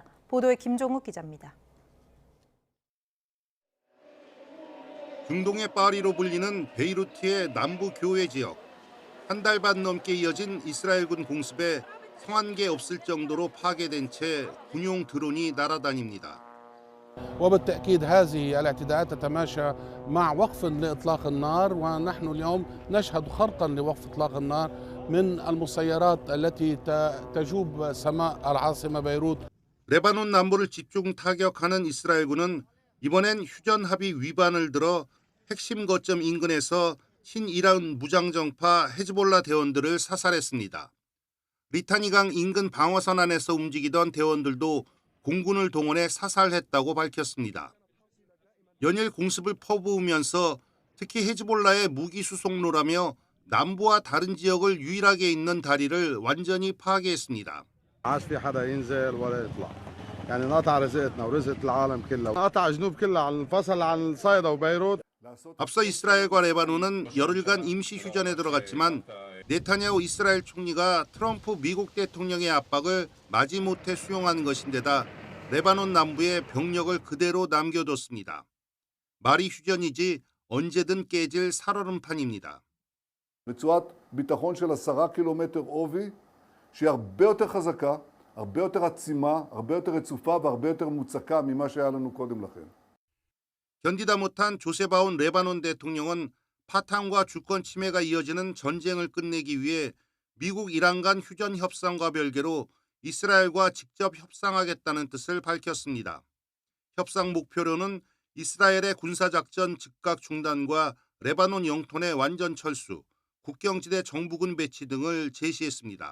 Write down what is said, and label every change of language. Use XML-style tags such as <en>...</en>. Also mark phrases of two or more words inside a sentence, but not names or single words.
<ko>보도에 김종욱 기자입니다. 중동의 파리로 불리는 베이루트의 남부 교외 지역. 한 달 반 넘게 이어진 이스라엘군 공습에 성한계 없을 정도로 파괴된 채 군용 드론이 날아다닙니다.</ko> <ar>وبالتأكيد هذه الاعتداءات تتماشى مع وقف لإطلاق النار ونحن اليوم نشهد خرقا لوقف إطلاق النار من المسيرات التي تجوب سماء العاصمة بيروت.</ar> <ko>레바논 남부를 집중 타격하는 이스라엘군은 이번엔 휴전 합의 위반을 들어 핵심 거점 인근에서 친이란 무장정파 헤즈볼라 대원들을 사살했습니다. 리타니강 인근 방어선 안에서 움직이던 대원들도 공군을 동원해 사살했다고 밝혔습니다. 연일 공습을 퍼부으면서 특히 헤즈볼라의 무기 수송로라며 남부와 다른 지역을 유일하게 잇는 다리를 완전히 파괴했습니다.</ko> <ar>يعني قطع رزقتنا ورزقة العالم كلها قطع جنوب كلها عن الفصل عن صيدا وبيروت.</ar> <ko>앞서 이스라엘과 레바논은 열흘간 임시 휴전에 들어갔지만 네타냐후 이스라엘 총리가 트럼프 미국 대통령의 압박을 마지못해 수용한 것인데다 레바논 남부에 병력을 그대로 남겨뒀습니다. 말이 휴전이지 언제든 깨질 살얼음판입니다.</ko> <he>רצועת ביטחון של 10 קילומטר עובי שהיא הרבה יותר חזקה, הרבה יותר עצימה, הרבה יותר רצופה והרבה יותר מוצקה ממה שהיה לנו קודם לכן.</he> <ko>견디다 못한 조세바운 레바논 대통령은 파탄과 주권 침해가 이어지는 전쟁을 끝내기 위해 미국 이란 간 휴전 협상과 별개로 이스라엘과 직접 협상하겠다는 뜻을 밝혔습니다. 협상 목표로는 이스라엘의 군사작전 즉각 중단과 레바논 영토 내 완전 철수, 국경지대 정부군 배치 등을 제시했습니다.</ko>